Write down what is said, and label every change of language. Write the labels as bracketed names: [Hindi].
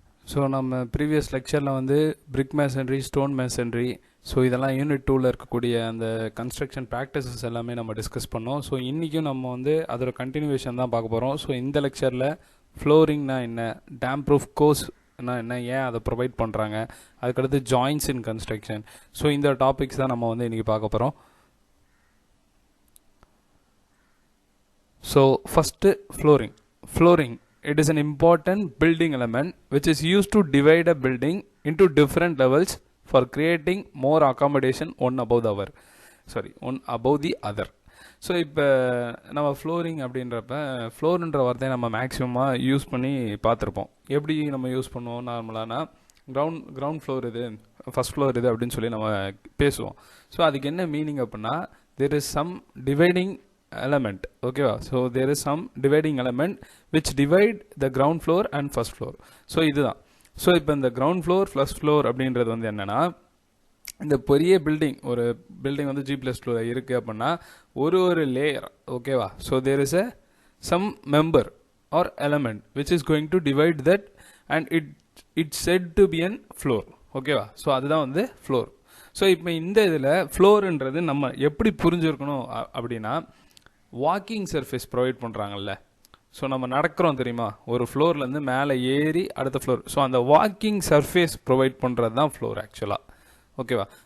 [Tamil] So நம்ம previous லெக்சரில் வந்து பிரிக் மேசன்ரி, ஸ்டோன் மேசன்ரி, ஸோ இதெல்லாம் யூனிட் 2ல் இருக்கக்கூடிய அந்த கன்ஸ்ட்ரக்ஷன் ப்ராக்டிசஸ் எல்லாமே நம்ம டிஸ்கஸ் பண்ணோம். ஸோ இன்றைக்கும் நம்ம வந்து அதோட கண்டினியூவேஷன் தான் பார்க்க போகிறோம். ஸோ இந்த லெக்சரில் ஃப்ளோரிங்னா என்ன, டேம் ப்ரூஃப் கோர்ஸ்னா என்ன, ஏன் அதை ப்ரொவைட் பண்ணுறாங்க, அதுக்கடுத்து ஜாயின்ஸ் இன் கன்ஸ்ட்ரக்ஷன், ஸோ இந்த டாபிக்ஸ் தான் நம்ம வந்து இன்றைக்கி பார்க்க போகிறோம். [English] So first flooring, it is an important building element which is used to divide a building into different levels for creating more accommodation one above the other. [Tamil] So இப்போ நம்ம flooring அப்படின்றப்ப ஃப்ளோர்ன்ற வார்த்தையை நம்ம மேக்ஸிமமாக யூஸ் பண்ணி பார்த்துருப்போம். எப்படி நம்ம யூஸ் பண்ணுவோம் நார்மலானா, கிரவுண்ட் ஃப்ளோர் இது, ஃபஸ்ட் ஃப்ளோர் இது அப்படின்னு சொல்லி நம்ம பேசுவோம். [English] so [Tamil] அதுக்கு என்ன மீனிங் அப்படின்னா, [English] there is some dividing element, okay va? So there is some dividing element which divide the ground floor and first floor. So [Tamil] இதுதான். ஸோ இப்போ இந்த கிரவுண்ட் ஃப்ளோர் ஃபர்ஸ்ட் ஃப்ளோர் அப்படின்றது வந்து என்னென்னா, இந்த பெரிய ஒரு பில்டிங் வந்து G+2 இருக்குது அப்படின்னா ஒரு லேயர், ஓகேவா? [English] So there is some member or element which is going to divide that and it's said to be an floor, ஓகேவா? [Tamil] ஸோ அதுதான் வந்து ஃப்ளோர். ஸோ இப்போ இந்த இதில் ஃப்ளோருன்றது நம்ம எப்படி புரிஞ்சுருக்கணும் அப்படின்னா, வாக்கிங் சர்ஃபேஸ் ப்ரொவைட் பண்ணுறாங்கல்ல. ஸோ நம்ம நடக்கிறோம் தெரியுமா, ஒரு ஃப்ளோர்லேருந்து மேலே ஏறி அடுத்த ஃப்ளோர். ஸோ அந்த வாக்கிங் சர்ஃபேஸ் ப்ரொவைட் பண்ணுறது தான் ஃப்ளோர் ஆக்சுவலாக, ஓகேவா?